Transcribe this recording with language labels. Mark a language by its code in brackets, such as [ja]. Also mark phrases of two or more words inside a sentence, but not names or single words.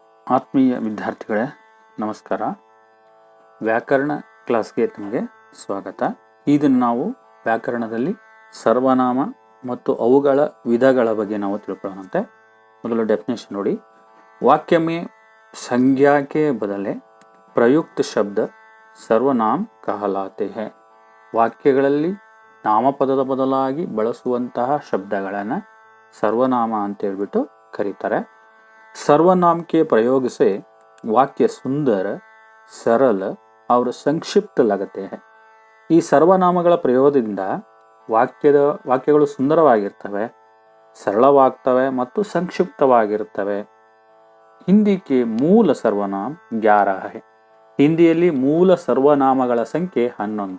[kn] ಆತ್ಮೀಯ ವಿದ್ಯಾರ್ಥಿಗಳೇ ನಮಸ್ಕಾರ. ವ್ಯಾಕರಣ ಕ್ಲಾಸ್ಗೆ ನಿಮಗೆ ಸ್ವಾಗತ. ಇದನ್ನು ನಾವು ವ್ಯಾಕರಣದಲ್ಲಿ ಸರ್ವನಾಮ ಮತ್ತು ಅವುಗಳ ವಿಧಗಳ ಬಗ್ಗೆ ನಾವು ತಿಳ್ಕೊಳ್ಳೋಣಂತೆ. ಮೊದಲು ಡೆಫಿನೇಷನ್ ನೋಡಿ. [hi] वाक्य में संज्ञा के बदले प्रयुक्त शब्द सर्वनाम कहलाते हैं. [kn] ವಾಕ್ಯಗಳಲ್ಲಿ ನಾಮಪದದ ಬದಲಾಗಿ ಬಳಸುವಂತಹ ಶಬ್ದಗಳನ್ನು ಸರ್ವನಾಮ ಅಂತ ಹೇಳ್ಬಿಟ್ಟು ಕರೀತಾರೆ. [hi] सर्वनाम के प्रयोग से वाक्य सुंदर, सरल और संक्षिप्त लगते हैं. [kn] ಈ ಸರ್ವನಾಮಗಳ ಪ್ರಯೋಗದಿಂದ ವಾಕ್ಯಗಳು ಸುಂದರವಾಗಿರ್ತವೆ, ಸರಳವಾಗ್ತವೆ ಮತ್ತು ಸಂಕ್ಷಿಪ್ತವಾಗಿರ್ತವೆ. [hi] हिंदी के मूल सर्वनाम 11 है. [kn] ಹಿಂದಿಯಲ್ಲಿ ಮೂಲ ಸರ್ವನಾಮಗಳ ಸಂಖ್ಯೆ 11.